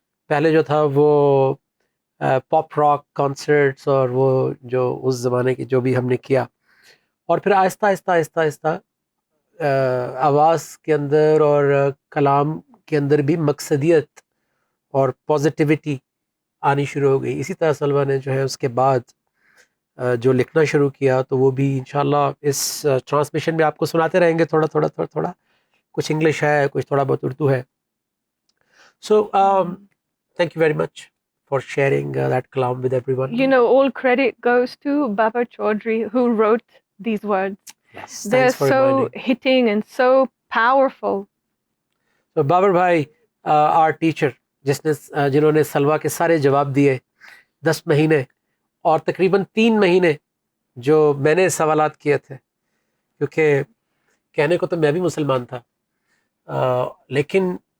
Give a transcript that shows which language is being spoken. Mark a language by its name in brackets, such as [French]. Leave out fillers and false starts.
[Urdu] پہلے جو تھا وہ پاپ راک کانسرٹس اور وہ جو اس زمانے کی جو بھی ہم نے کیا, اور پھر آہستہ آہستہ آہستہ آہستہ آواز کے اندر اور کلام کے اندر بھی مقصدیت اور پازیٹیوٹی آنی شروع ہو گئی. اسی طرح سلوہ نے جو ہے اس کے بعد جو لکھنا شروع کیا تو وہ بھی انشاءاللہ اس ٹرانسمیشن میں آپ کو سناتے رہیں گے, تھوڑا تھوڑا تھوڑا تھوڑا, کچھ انگلش ہے, کچھ تھوڑا بہت اردو ہے. [English] So thank you very much for sharing that kalam with everyone. You know, all credit goes to Baba Chaudhry, who wrote these words. Yes, They're thanks for so reminding. hitting and so powerful. So Babar bhai, our teacher, [Urdu] جنہوں نے سلوہ کے سارے جواب دیے 10 مہینے اور تقریباً 3 مہینے جو میں نے سوالات کیے تھے, کیونکہ کہنے کو تو میں بھی مسلمان تھا لیکن